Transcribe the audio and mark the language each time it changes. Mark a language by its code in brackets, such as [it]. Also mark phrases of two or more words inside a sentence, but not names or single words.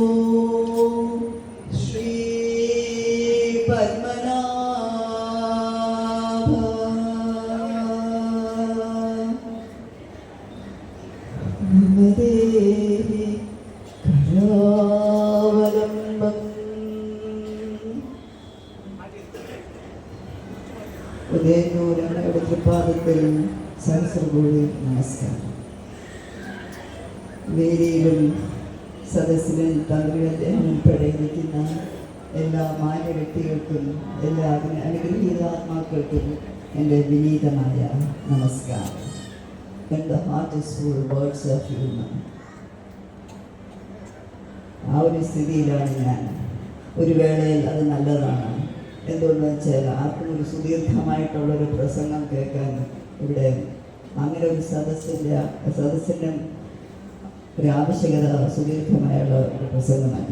[sa] श्रीपद्मनाभ ममदेहि करावलम्बम्. [ml] ഉദയനൂരമ്മയുടെ തൃപ്പാദത്തിൽ സഹസ്രകോടി നമസ്കാരം. വേദിയിലും സദസ്സിലും തന്ത്രികളും ഉൾപ്പെടെയിരിക്കുന്ന എല്ലാ മാന്യ വ്യക്തികൾക്കും എല്ലാ അനുഗ്രഹീതാത്മാക്കൾക്കും എൻ്റെ വിനീതമായ നമസ്കാരം. [en] And the heart is full words of humor. [ml] ആ ഒരു സ്ഥിതിയിലാണ് ഞാൻ. ഒരു വേളയിൽ അത് നല്ലതാണ്. എന്തുകൊണ്ടെന്ന് വെച്ചാൽ ആർക്കും ഒരു സുദീർഘമായിട്ടുള്ളൊരു പ്രസംഗം കേൾക്കാൻ ഇവിടെ അങ്ങനെ ഒരു സദസ്സിൻ്റെ ഒരു ആവശ്യകത സുദീർഘമായുള്ള ഒരു പ്രസംഗമല്ല.